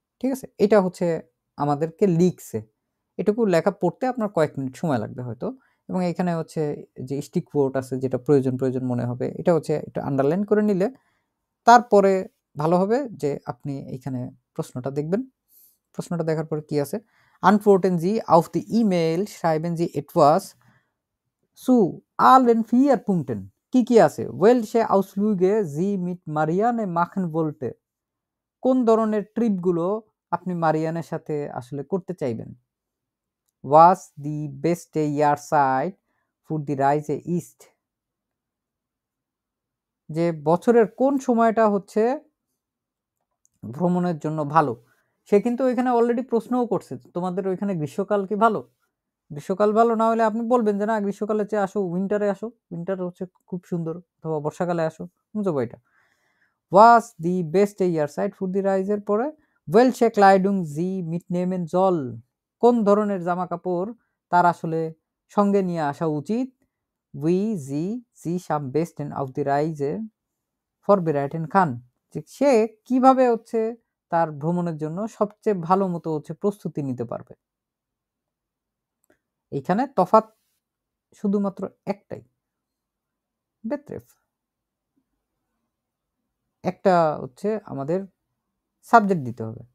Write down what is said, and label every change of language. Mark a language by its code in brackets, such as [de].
[bn] ঠিক আছে, এটা হচ্ছে আমাদেরকে লিখছে, এটুকু লেখা পড়তে আপনার কয়েক মিনিট সময় লাগবে হয়তো। এবং এখানে হচ্ছে যে স্টিক কোড আছে যেটা প্রয়োজন মনে হবে এটা হচ্ছে একটু আন্ডারলাইন করে নিলে তারপরে ভালো হবে যে আপনি এখানে প্রশ্নটা দেখবেন। প্রশ্নটা দেখার পরে কি আছে, [de] antworten Sie auf die E-Mail, schreiben Sie etwas zu allen 4 Punkten [bn] কি আছে, [de] welche Ausflüge Sie mit Marianne machen wollte [bn] কোন ধরনের ট্রিপগুলো আপনি মারিয়ানের সাথে আসলে করতে চাইবেন। [de] was die beste Jahreszeit für die Reise ist [bn] যে বছরের কোন সময়টা হচ্ছে ভ্রমণের জন্য ভালো। সে কিন্তু ওইখানে অলরেডি প্রশ্নও করছে তোমাদের ওইখানে গ্রীষ্মকাল কি ভালো, গ্রীষ্মকাল ভালো না হলে আপনি বলবেন যে না গ্রীষ্মকালের চেয়ে আসো উইন্টারে আসো, উইন্টার হচ্ছে খুব সুন্দর, অথবা বর্ষাকালে আসো, বুঝবো এটা। [de] was die beste Jahreszeit für die Reise [bn] পরে [de] welche Kleidung sie mitnehmen soll [bn] কোন ধরনের জামা কাপড় তার আসলে সঙ্গে নিয়ে আসা উচিত। [de] wie sie sich am besten auf die Reise vorbereiten kann [bn] সে কিভাবে হচ্ছে তার ভ্রমণের জন্য সবচেয়ে ভালো মতো হচ্ছে প্রস্তুতি নিতে পারবে। এইখানে তফাৎ শুধুমাত্র একটাই, বেত্রেফ একটা হচ্ছে আমাদের সাবজেক্ট দিতে হবে।